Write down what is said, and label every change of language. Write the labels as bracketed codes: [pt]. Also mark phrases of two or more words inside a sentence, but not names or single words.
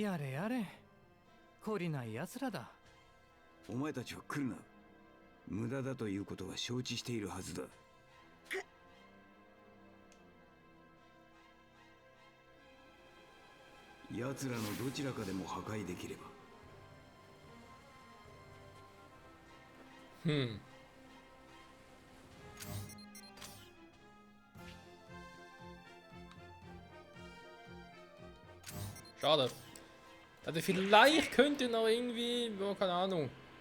[ja] やれやれ、懲りない奴らだ。お前たちは来るな。無駄だということは承知しているはずだ。奴らのどちらかでも破壊できれば。 [de] Schade. Also vielleicht könnt ihr noch irgendwie, keine Ahnung.